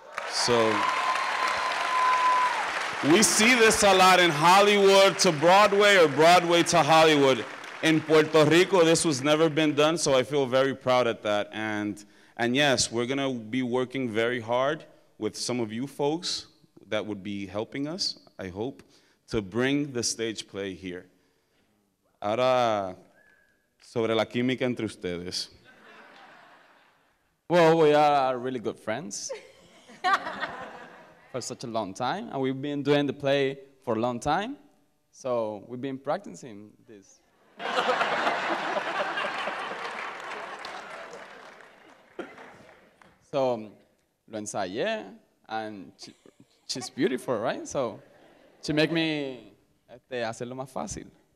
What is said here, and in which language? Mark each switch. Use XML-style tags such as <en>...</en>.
<en>So we see this a lot in Hollywood to Broadway or Broadway to Hollywood. In Puerto Rico, this was never been done, so I feel very proud at that. And yes, we're gonna be working very hard with some of you folks that would be helping us, I hope, to bring the stage play here.</en> <es>Ahora, sobre la química entre ustedes.</es> <en>Well, we are really good friends for such a long time, and we've been doing the play for a long time, so we've been practicing this. So,</en> <es>lo ensayé,</es> <en>and she's beautiful, right? So, she make me</en> <es>hacerlo más fácil.</es>